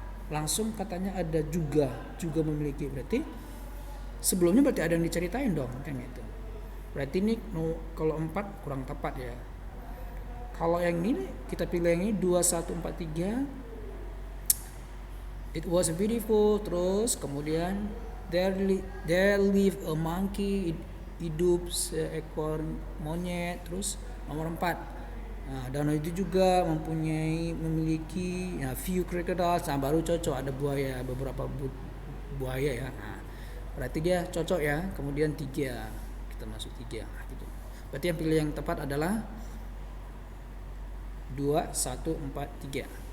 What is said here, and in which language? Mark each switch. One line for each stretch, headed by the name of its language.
Indonesian: Langsung katanya ada juga memiliki. Berarti sebelumnya berarti ada yang diceritain dong, kan gitu. Berarti ini kalau 4 kurang tepat ya. Kalau yang ini kita pilih yang ini 2 1 4 3.
English: It was beautiful,
Indonesian: terus kemudian
English: there lived a monkey,
Indonesian: hidup seekor monyet, terus nomor 4. Nah, danau itu juga memiliki
English: few crocodiles.
Indonesian: Nah, baru cocok ada buaya, beberapa buaya ya. Nah, berarti dia cocok ya. Kemudian 3, kita masuk 3 gitu. Berarti yang pilih yang tepat adalah 2, 1, 4, 3.